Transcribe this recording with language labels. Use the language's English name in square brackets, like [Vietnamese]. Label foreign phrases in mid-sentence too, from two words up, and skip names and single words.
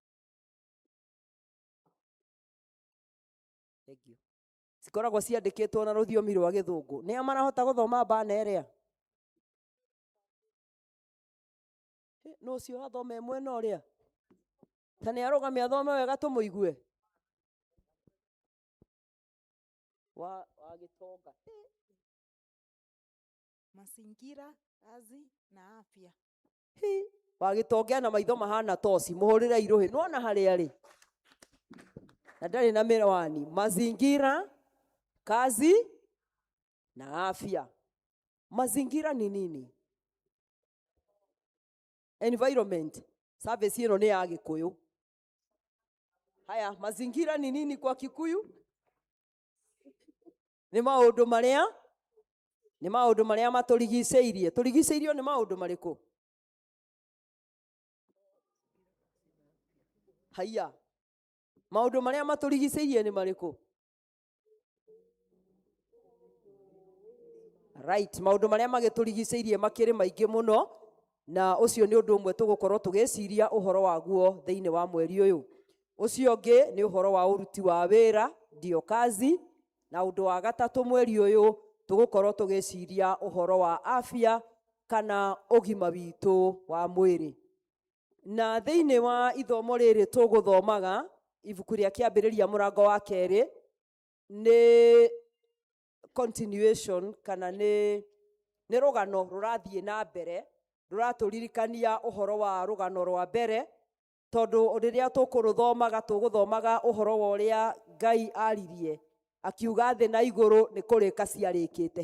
[Kikuyu] Cikoragwo ciandĩkĩtwo na rũthiomi rwa Gĩthũngũ. Nĩa marahota gũthoma bana ĩrĩa? No ũcio athome mwena ũrĩa, ta nĩ arũgame athome wega tũmũigue. wa Gĩtonga. [Swahili] Mazingira, kazi na afya. [Kikuyu] Wa Gĩtonga na maitho mahana toci, mũhũrĩre irũhĩ, nona harĩa rĩ, na ndarĩ na mĩwani. [Swahili] Mazingira, kazi na afya. Mazingira ni nini? [English] Environment. [Kikuyu] Service ĩno nĩ ya Gĩkũyũ. [Swahili] Haya, mazingira ni nini kwa Kikuyu? [Kikuyu] Nĩ maũndũ marĩa matũrigicĩirie. Tũrigicĩirio nĩ maũndũ marĩkũ? Haya, maũndũ marĩa matũrigicĩirie nĩ marĩkũ? Right, maũndũ marĩa magĩtũrigicĩirie makĩrĩ maingĩ mũno, na ũcio nĩ ũndũ ũmwe tũgũkorwo tũgĩciria ũhoro waguo thĩinĩ wa mweri ũyũ. Ũcio ũngĩ nĩ ũhoro wa ũruti wa wĩra, [Swahili] ndio kazi, [Kikuyu] na ũndũ wa gatatũ mweri ũyũ tũgũkorwo tũgĩciria ũhoro wa afya kana ũgima witũ wa mwĩrĩ. Na thĩinĩ wa ithomo rĩrĩ tũgũthomaga ibuku rĩa Kĩambĩrĩria mũrango wa 2 nĩ continuation kana nĩ rũgano rũrathiĩ na mbere, rũratũririkania ũhoro wa rũgano rwa mbere, tondũ rĩrĩa tũgũthomaga ũhoro wa ũrĩa Ngai aririe akiuga thĩ na igũrũ nĩ kũrĩka ciarĩkĩte.